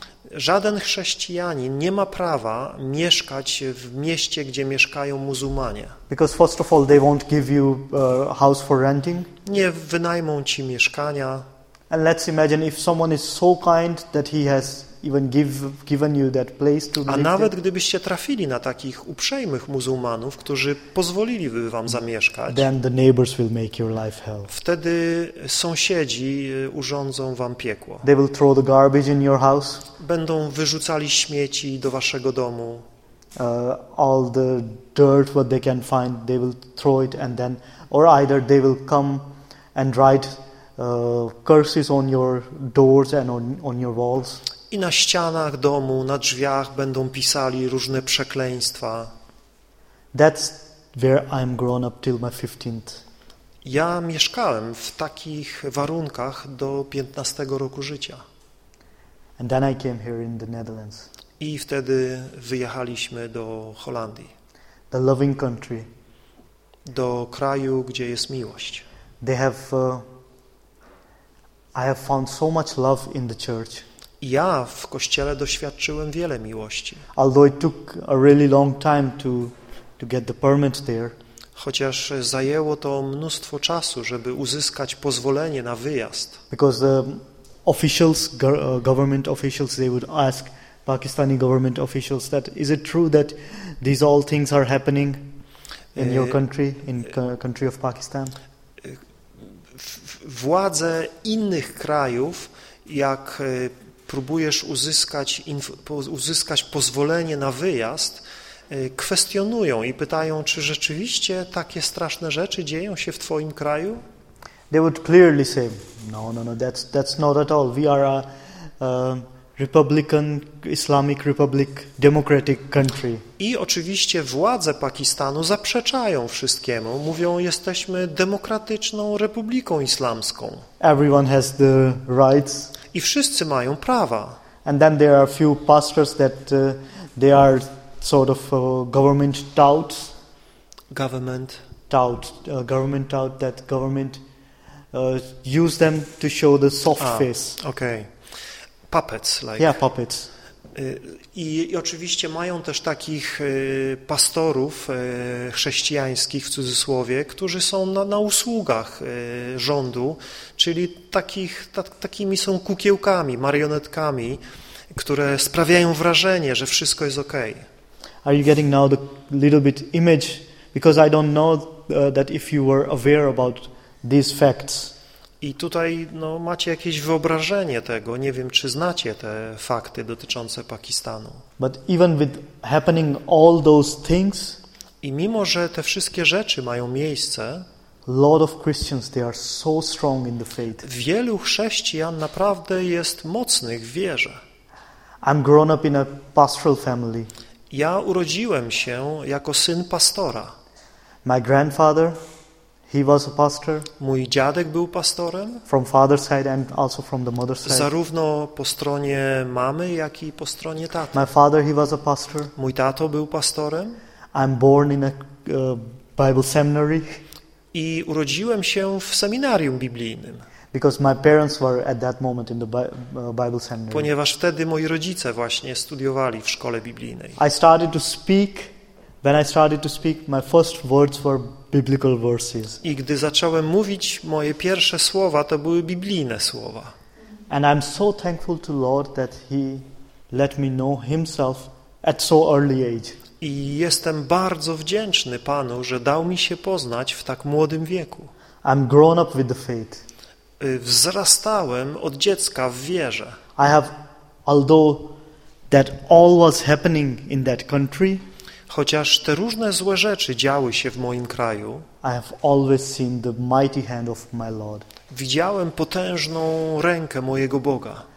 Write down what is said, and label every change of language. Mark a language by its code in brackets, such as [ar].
[pl] Żaden chrześcijanin nie ma prawa mieszkać w mieście, gdzie mieszkają muzułmanie. [en] Because first of all, they won't give you a house for renting. [pl] Nie wynajmą ci mieszkania. [en] And let's imagine if someone is so kind that he has even given you that place to live. [pl] A nawet gdybyście trafili na takich uprzejmych muzułmanów, którzy pozwoliliby wam zamieszkać, [en] then the neighbors will make your life hell. [pl] Wtedy sąsiedzi urządzą wam piekło. [en] They will throw the garbage in your house. [pl] Będą wyrzucali śmieci do waszego domu. [en] All the dirt what they can find, they will throw it, and then, or either they will come and write curses on your doors and on your walls. [pl] I na ścianach domu, na drzwiach będą pisali różne przekleństwa. [en] That's where I'm grown up till my 15th. [pl] Ja mieszkałem w takich warunkach do 15 roku życia. [en] And then I came here in the Netherlands. [pl] I wtedy wyjechaliśmy do Holandii. [en] The loving country. [pl] Do kraju, gdzie jest miłość. [en] They have I have found so much love in the church. [pl] Ja w kościele doświadczyłem wiele miłości. [en] Although it took a really long time to get the permit there. [pl] Chociaż zajęło to mnóstwo czasu, żeby uzyskać pozwolenie na wyjazd. [en] Because the officials, government officials, they would ask Pakistani government officials that is it true that these all things are happening in your country, in country of Pakistan? [pl] Władze innych krajów, jak próbujesz uzyskać pozwolenie na wyjazd, kwestionują i pytają, czy rzeczywiście takie straszne rzeczy dzieją się w twoim kraju? [en] They would clearly say, no, that's not at all. We are a Republican, Islamic Republic, democratic country. [pl] I oczywiście władze Pakistanu zaprzeczają wszystkiemu. Mówią, jesteśmy demokratyczną republiką islamską. [en] Everyone has the rights. [pl] I wszyscy mają prawa. [en] And then there are a few pastors that they are sort of government doubt. Government. Doubt. Government doubt that government use them to show the soft face. Okay. Puppets, like. Yeah, puppets. [pl] I oczywiście mają też takich pastorów chrześcijańskich, w cudzysłowie, którzy są na usługach rządu, czyli takimi są kukiełkami, marionetkami, które sprawiają wrażenie, że wszystko jest okej. [en] Are you getting now the little bit image? Because I don't know that if you were aware about these facts. [pl] I tutaj macie jakieś wyobrażenie tego. Nie wiem, czy znacie te fakty dotyczące Pakistanu. [en] But even with happening all those things, [pl] i mimo że te wszystkie rzeczy mają miejsce, [en] lot of Christians, they are so strong in the faith. [pl] Wielu chrześcijan naprawdę jest mocnych w wierze. [en] I'm grown up in a pastoral family. [pl] Ja urodziłem się jako syn pastora. [en] My grandfather, he was a pastor. [pl] Mój dziadek był pastorem. [en] From father's side and also from the mother's side. [pl] Zarówno po stronie mamy, jak i po stronie taty. [en] My father, he was a pastor. [pl] Mój tato był pastorem. [en] I'm born in a Bible seminary. [pl] I urodziłem się w seminarium biblijnym. [en] Because my parents were at that moment in the Bible seminary. [pl] Ponieważ wtedy moi rodzice właśnie studiowali w szkole biblijnej. [en] I started to speak. When I started to speak, my first words were biblical verses. [pl] I gdy zacząłem mówić, moje pierwsze słowa to były biblijne słowa. [en] And I'm so thankful to Lord that he let me know himself at so early age. [pl] I jestem bardzo wdzięczny Panu, że dał mi się poznać w tak młodym wieku. [en] I'm grown up with the faith. [pl] Wzrastałem od dziecka w wierze. [en] I have, although that all was happening in that country, [pl] chociaż te różne złe rzeczy działy się w moim kraju, [en] I have always seen the mighty hand of my Lord. [pl] Widziałem potężną rękę mojego Boga.